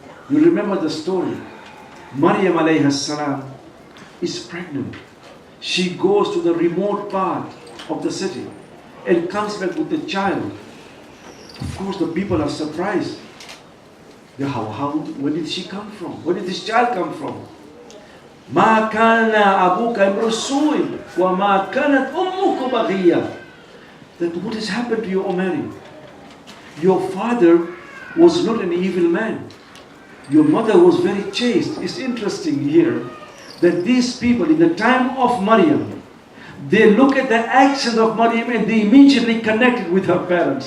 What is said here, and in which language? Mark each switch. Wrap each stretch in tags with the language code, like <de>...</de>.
<en>You remember the story. Maryam alayhi salam is pregnant. She goes to the remote part of the city and comes back with the child. Of course, the people are surprised. Where did she come from? Where did this child come from?</en> <ar>ما كان أبوك امرؤ سوء وما كانت أمك بغية.</ar> <en>That what has happened to you, O Mary? Your father was not an evil man. Your mother was very chaste. It's interesting here that these people in the time of Maryam, they look at the actions of Maryam and they immediately connect it with her parents.</en>